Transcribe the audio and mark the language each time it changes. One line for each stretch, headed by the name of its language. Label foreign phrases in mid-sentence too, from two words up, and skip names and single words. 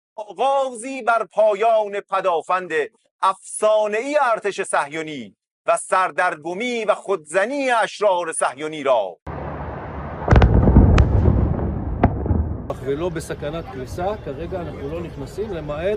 Persian: آغازی بر پایان پدافند افسانه‌ای ارتش صهیونی و سردرگمی و خودزنی اشرار صهیونی را
Hebrew: ולא בסכנת קריסה, כרגע אנחנו לא נכנסים למעט.